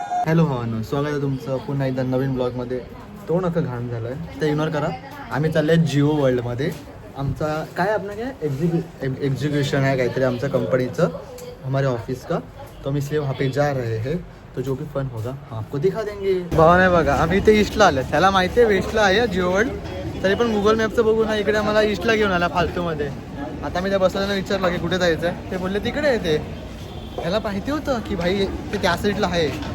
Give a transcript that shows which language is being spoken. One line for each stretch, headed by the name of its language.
Marathi: Hello भावानो, स्वागत आहे तुमचं पुन्हा एकदा नवीन ब्लॉगमध्ये. तो नका घाण झालं आहे ते इग्नोर करा. आम्ही चाललो आहे जिओ वर्ल्डमध्ये. आमचा काय आपलं काय एग्जीक्यूशन है काहीतरी आमच्या कंपनीचं,
Hindi: हमारे ऑफिस का. तो हम इसलिए वहाँ पे जा रहे हैं, तो जो भी फन होगा आपको दिखा देंगे.
Marathi: भावा नाही बघा, आम्ही इथे ईस्टला आलो. त्याला माहिती आहे वेस्टला आहे जिओ वर्ल्ड, तरी पण गुगल मॅपचं बघून हा इकडे आम्हाला ईस्टला घेऊन आला फालतूमध्ये. आता मी त्या बसवाल्याला विचारलं की कुठे जायचं आहे, ते बोलले तिकडे आहे. ते ह्याला माहिती होतं की भाई ते त्या साईडला आहे.